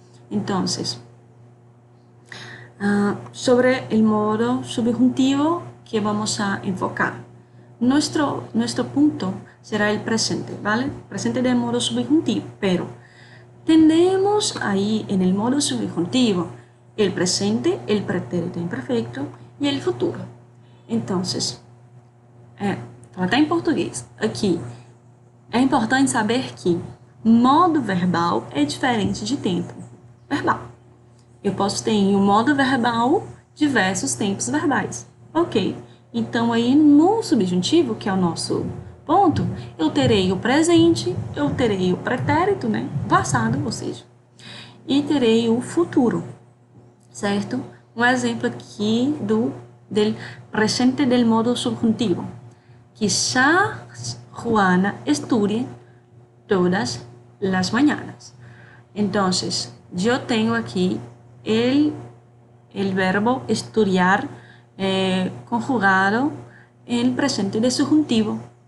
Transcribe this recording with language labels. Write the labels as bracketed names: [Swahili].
[Spanish] Entonces, sobre el modo subjuntivo que vamos a enfocar. Nuestro punto será el presente, ¿vale? Presente del modo subjuntivo, pero tenemos ahí en el modo subjuntivo el presente, el pretérito imperfecto e el futuro. [Portuguese] Entonces, até em português, aqui, é importante saber que modo verbal é diferente de tempo verbal. Eu posso ter em um modo verbal diversos tempos verbais. Ok, então aí no subjuntivo, que é o nosso ponto, eu terei o presente, eu terei o pretérito, né, passado, ou seja, e terei o futuro, certo? Um exemplo aqui [Spanish] del presente del modo subjuntivo. Quizás Juana estudie todas las mañanas. Entonces, yo tengo aquí el verbo estudiar conjugado en presente de subjuntivo.